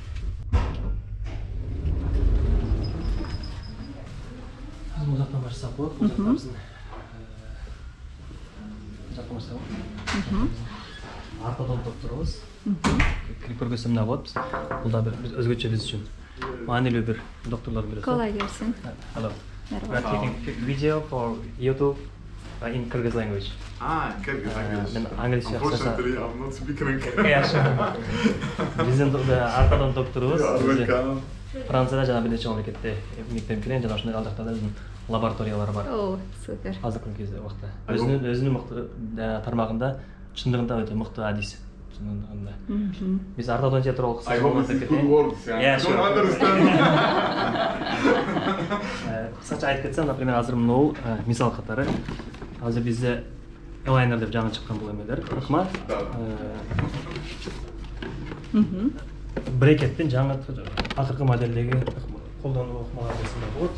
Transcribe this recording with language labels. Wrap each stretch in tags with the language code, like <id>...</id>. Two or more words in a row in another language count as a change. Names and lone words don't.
<ky>Бул жактан баштасак болот. Бул жакта биздин жактан баштасак болот. Ортодон докторубуз. Кирип көргөзсөм мына болот. Бул да бир өзгөчө биз үчүн маанилүү бир докторлордун бириси. Колай келсин.</ky> <en>Hello. We are taking video for YouTube in Kyrgyz language. Kyrgyz language.</en> <ky>Мен англис</ky> <en>Unfortunately, I'm not speaking Kyrgyz.</en> <ky>Биздин ортодон докторубуз.</ky> <en>Welcome.</en> <ky>Францияда жана бир нече мамлекетте мектеп кирген жана ошондой ал жакта биздин лабораториялар бар. О, супер. Азыркы кезде убакта. Өзүнүн мыкты тармагында чындыгында өтө мыкты адис. Чындыгында. Биз ортодон театролог</ky> <en>I hope this is good words. I don't understand.</en> <ky>Кысача айтып кетсем, например, азыр мынау мисал катары. Азыр бизде элайнер деп жаңы чыккан бул эмелер, ыкма. Брекеттин жаңы акыркы моделдеги колдонуу ыкмалар десем болот.</ky>